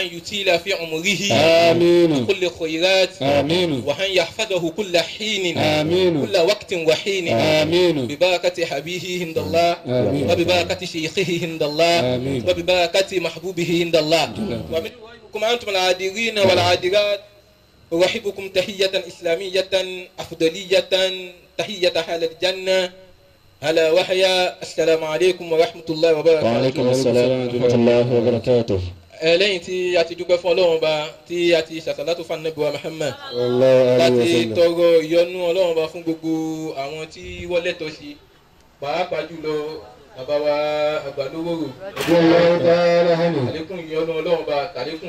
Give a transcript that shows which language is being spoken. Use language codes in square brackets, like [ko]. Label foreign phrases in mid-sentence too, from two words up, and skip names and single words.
[ar] يطيل في عمره كل خيرات وأن يحفظه كل حين كل وقت وحين ببركة حبيبه عند الله وببركة شيخه عند الله وببركة محبوبه عند الله ومنكم أنتم العادرين والعادرات أرحبكم تحية إسلامية أفضلية تحية أهل الجنة هلا وحيا السلام عليكم ورحمة الله وبركاته. وعليكم السلام ورحمة الله وبركاته. [yo] lẹ́yìn tí a ti dúpẹ́ fún Ọlọ́run ba tí a ti ṣàṣàlátù fún Ànábì wa Muhammad láti tọrọ ìyọ́nú Ọlọ́run ba fún gbogbo àwọn tí wọ́n lẹ́tọ̀ọ́ sí pàápàá jùlọ bàbá wa àgbàlówóró àlékún ìyọ́nú Ọlọ́run ba àlékún